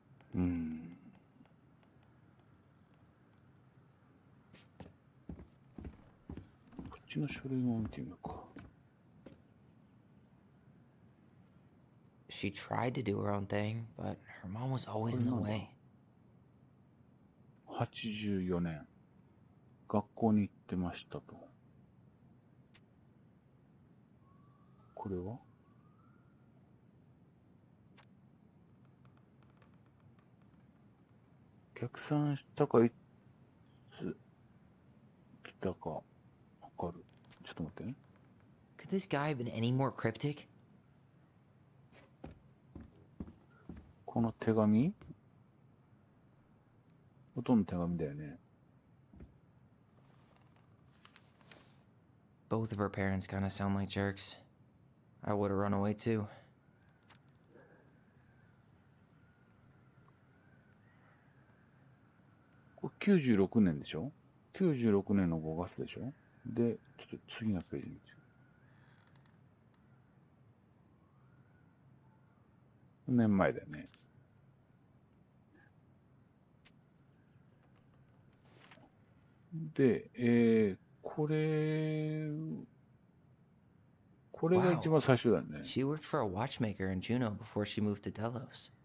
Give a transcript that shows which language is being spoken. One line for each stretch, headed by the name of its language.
Japanese: こっちの書類も見てみようか。
English: She tried to do her own thing, but her mom was always in the way.
Japanese: 84年、学校に行ってましたと。これは逆算したかいつ来たかわかる。ちょっと待ってね。
English: Could this guy have been any more cryptic?
Japanese: この手紙ほとんど手紙だよね。
English: Both of her parents kind of sound like jerks. I would have run away too.
Japanese: これ96年でしょ ?96 年の5月でしょで、ちょっと次のページに。年前だよね。で、これが一番最初だよね。
English: She worked for a watchmaker in Juneau before she moved to Delos.